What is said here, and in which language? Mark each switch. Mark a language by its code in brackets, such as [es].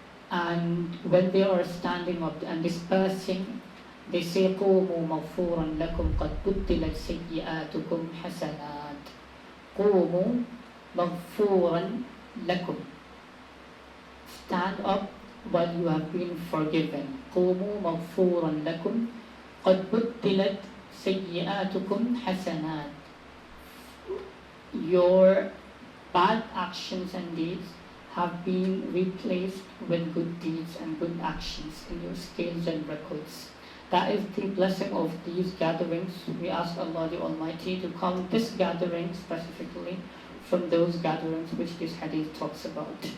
[en] and when they are standing up and dispersing, they say, [ar] قوموا مغفورا لكم قد بدلت سيئاتكم حسنات. قوموا مغفورا لكم. [en] Stand up while you have been forgiven. [ar] قوموا مغفورا لكم قد بدلت سيئاتكم حسنات. [en] Your bad actions and deeds have been replaced with good deeds and good actions in your scales and records. That is the blessing of these gatherings. We ask Allah the Almighty to count this gathering specifically from those gatherings which this hadith talks about.